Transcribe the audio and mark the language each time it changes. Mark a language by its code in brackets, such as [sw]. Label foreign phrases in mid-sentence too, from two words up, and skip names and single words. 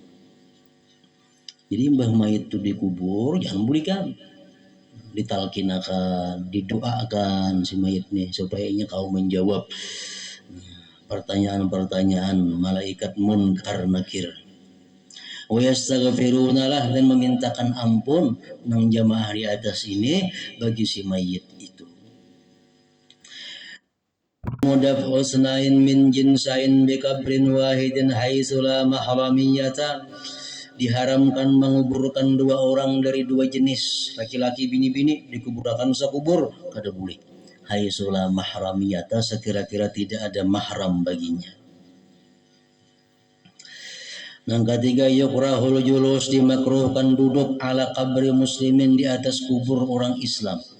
[id] Jadi mbah mayit itu dikubur jangan berikan, ditalkinakan, didoakan si mayit nih supaya kau menjawab pertanyaan-pertanyaan malaikat munkar nakir. [ar] ويستغفرون له, [id] dan memintakan ampun nang jamaah di atas ini bagi si mayit itu. [ar] مداف اثنين من جنسين بقبر واحد حيث لا محرمية, [id] diharamkan menguburkan 2 orang dari 2 jenis, laki-laki bini-bini dikuburkan sekubur kada boleh. [ar] حيث لا محرمية, [id] sekira-kira tidak ada mahram baginya. Yang ketiga, [ar] يكره الجلوس, [id] dimakruhkan duduk [ar] على قبر مسلمين, [id] di atas kubur orang Islam.